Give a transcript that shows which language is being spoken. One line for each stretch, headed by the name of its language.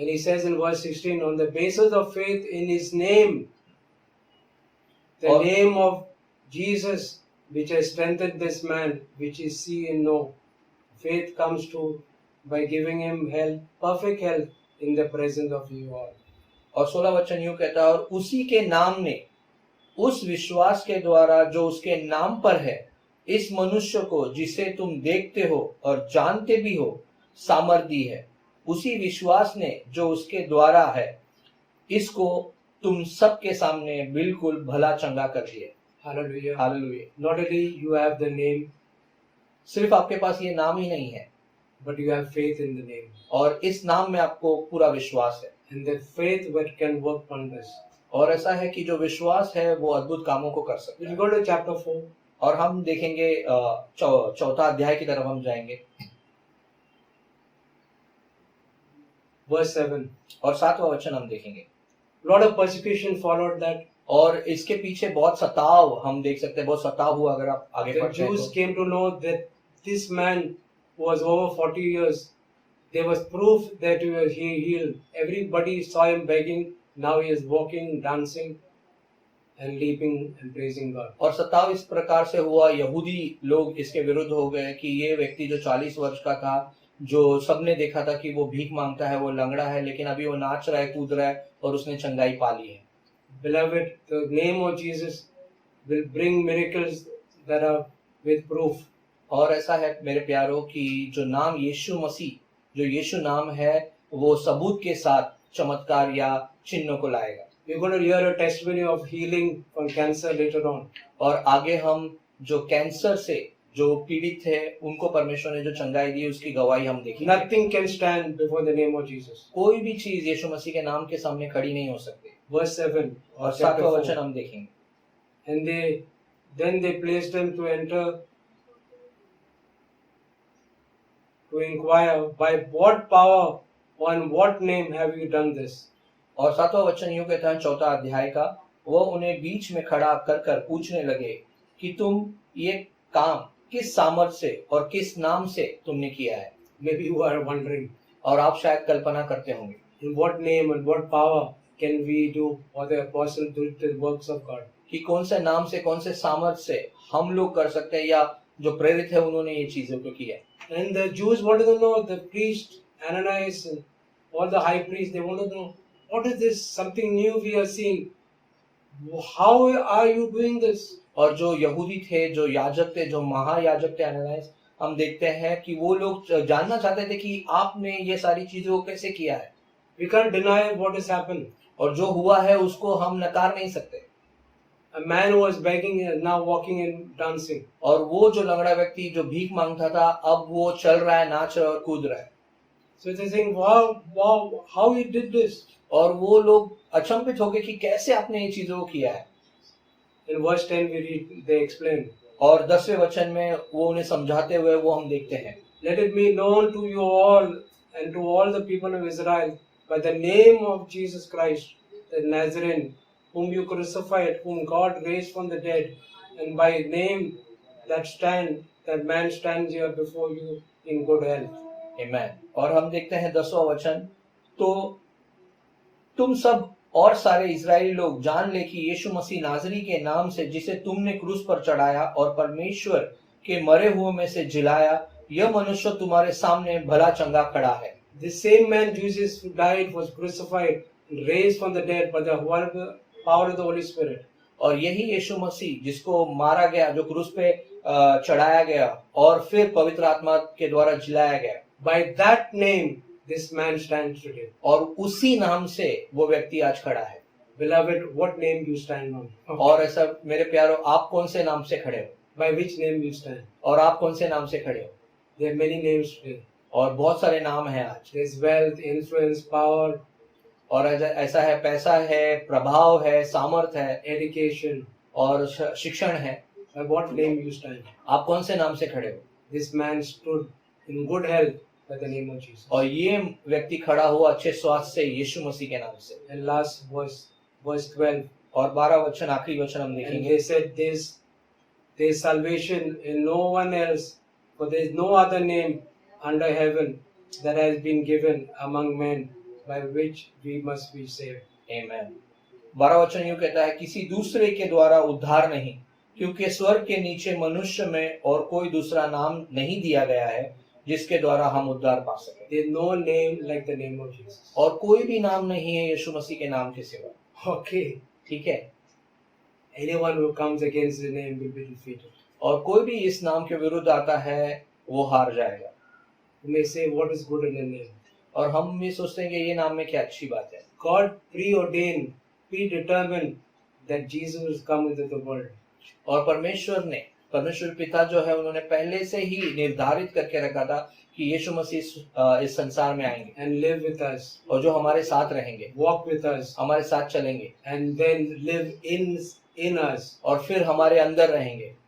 English: And he says in verse 16, on the basis of faith in his name, the Or- name of Jesus, which has strengthened this man, which is see and know. Faith comes to by giving him health, perfect health in the presence of you all.
Hindi: और 16 वचन यूं कहता है, और उसी के नाम ने उस विश्वास के द्वारा जो उसके नाम पर है, इस मनुष्य को जिसे तुम देखते हो और जानते भी हो सामर्थ दी है। उसी विश्वास ने जो उसके द्वारा है, इसको तुम सबके सामने बिल्कुल भला चंगा कर दिए।
English: Hallelujah.
Hindi: Hallelujah.
English: Not only you have the name,
Hindi: सिर्फ आपके पास ये नाम ही नहीं है,
English: but you have faith in the name.
Hindi: और इस नाम में आपको पूरा विश्वास है।
English: And the faith that can work wonders.
Hindi: और ऐसा है कि जो विश्वास है वो अद्भुत कामों को कर सकता
English: We'll
Hindi: है।
English: go to chapter 4.
Hindi: और हम देखेंगे चौथा अध्याय की तरफ हम जाएंगे
English: Verse 7.
Hindi: और 7वां वचन हम देखेंगे।
English: Lot of persecution followed that.
Hindi: और इसके पीछे बहुत सताव हम देख सकते हैं, बहुत सताव हुआ। अगर आप आगे
English: The
Hindi: पढ़ते हैं
English: Jews
Hindi: तो।
English: came to know that this man was over 40 years. There was proof that he was healed. Everybody saw him begging. Now he is walking, dancing. and leaping and praising God.
Hindi: और 27 इस प्रकार से हुआ, यहूदी लोग इसके विरुद्ध हो गए कि ये व्यक्ति जो 40 वर्ष का था, जो सबने देखा था कि वो भीख मांगता है, वो लंगड़ा है, लेकिन अभी वो नाच रहा है, कूद रहा है और उसने चंगाई पा ली है।
English: Beloved, the name of Jesus will bring miracles that are with proof.
Hindi: और ऐसा है मेरे प्यारों कि जो नाम यीशु मसीह, जो यीशु नाम है, वो सबूत के साथ चमत्कार या चिन्हों को लाएगा।
English: We're going to hear a testimony of healing from cancer later on.
Hindi: और आगे हम जो कैंसर से जो पीड़ित है उनको परमेश्वर ने जो चंगाई दी उसकी गवाही हम देखेंगे।
English: Nothing can stand before the name of Jesus.
Hindi: कोई भी चीज यीशु मसीह के नाम के सामने खड़ी नहीं हो सकती।
English: Verse 7
Hindi: और
English: or chapter
Hindi: 7वां
English: 4.
Hindi: वचन हम देखेंगे।
English: And then they placed him to enter, to inquire, by what power, on what name have you done this?
Hindi: और 7वां वचन यूं कहता है 4वां अध्याय का, वो उन्हें बीच में खड़ा कर कर पूछने लगे कि तुम ये काम किस सामर्थ से और किस नाम से तुमने किया है।
English: Maybe you are wondering,
Hindi: और आप शायद कल्पना करते होंगे
English: in what name and what power can we do what the apostle did the works of God?
Hindi: कि कौन से नाम से, कौन से सामर्थ से हम लोग कर सकते हैं, या जो प्रेरित है उन्होंने ये चीजों को किया।
English: And the Jews wanted to know, the priest Ananias and all the high priests, they wanted to know, what is this? Something new we are seeing. How are you doing this?
Hindi: और जो यहूदी थे, जो याजक थे, जो महायाजक थे अननायास, हम देखते हैं कि वो लोग जानना चाहते थे कि आपने ये सारी चीजों को कैसे किया है।
English: We can't deny what has happened.
Hindi: और जो हुआ है उसको हम नकार नहीं सकते।
English: A man who was begging is now walking and dancing.
Hindi: और वो जो लंगड़ा व्यक्ति जो भीख मांगता था, अब वो चल रहा है, नाच रहा है और कूद रहा है।
English: So they're saying, wow, how he did this?
Hindi: और वो लोग अचंभित हो गए कि कैसे आपने ये चीजों को किया है।
English: In verse 10 we read, they explain,
Hindi: और 10वें वचन में वो उन्हें समझाते हुए वो हम देखते हैं,
English: let it be known to you all and to all the people of Israel by the name of Jesus Christ, the Nazarene, whom you crucified, whom God raised from the dead, and by name that man stands here before you in good health.
Hindi: आमेन। और हम देखते हैं 10वां वचन, तो तुम सब और सारे इजरायली लोग जान ले कि यीशु मसीह नाजरी के नाम से, जिसे तुमने क्रूस पर चढ़ाया और परमेश्वर के मरे हुए में से जिलाया, यह मनुष्य तुम्हारे सामने भला चंगा खड़ा है।
English: The same man Jesus who died was crucified and raised from the dead by the power of the Holy Spirit.
Hindi: और यही यीशु मसीह जिसको मारा गया, जो क्रूस पे चढ़ाया गया और फिर पवित्र आत्मा के द्वारा जिलाया गया,
English: By that name this man stands today.
Hindi: और उसी नाम से वो व्यक्ति आज खड़ा है।
English: Beloved, what name you stand on?
Hindi: और ऐसा मेरे प्यारो, आप कौन से नाम से खड़े हो?
English: By which name you stand?
Hindi: और आप कौन से नाम से खड़े हो?
English: There are many names today.
Hindi: और बहुत सारे नाम हैं आज।
English: There's wealth, influence, power,
Hindi: और ऐसा है, पैसा है, प्रभाव है, सामर्थ है
English: education.
Hindi: और शिक्षण है।
English: By what name you stand?
Hindi: आप कौन से नाम से खड़े हो?
English: This man stood in good health by the name of Jesus.
Hindi: और ये व्यक्ति खड़ा हुआ अच्छे स्वास्थ्य से यीशु मसीह के नाम से।
English: And last verse 12.
Hindi: और 12 वचन, आखिरी वचन हम
English: And
Hindi: देखेंगे।
English: they said, there's salvation in no one else, for there is no other name under heaven that has been given among men by which we must be saved.
Hindi: आमेन। 12 वचन यूं कहता है, किसी दूसरे के द्वारा उद्धार नहीं, क्योंकि स्वर्ग के नीचे मनुष्य में और कोई दूसरा नाम नहीं दिया गया है जिसके द्वारा हम उद्धार पा सके।
English: There is no name like the name of Jesus.
Hindi: और कोई भी नाम नहीं है यीशु मसीह के नाम के सिवा।
English: Okay.
Hindi: ठीक है।
English: Anyone who comes against the name will be defeated.
Hindi: और कोई भी इस नाम के विरुद्ध आता है वो हार जाएगा।
English: You may say, what is good in the name?
Hindi: और हम भी सोचते हैं कि ये नाम में क्या अच्छी बात है।
English: God preordained, predetermined that Jesus will come into the world.
Hindi: और परमेश्वर पिता जो है उन्होंने पहले से ही निर्धारित करके रखा था कि यीशु मसीह इस संसार में आएंगे
English: And live with us,
Hindi: और जो हमारे साथ रहेंगे,
English: walk with us,
Hindi: हमारे साथ चलेंगे
English: and then live in us.
Hindi: और फिर हमारे अंदर रहेंगे।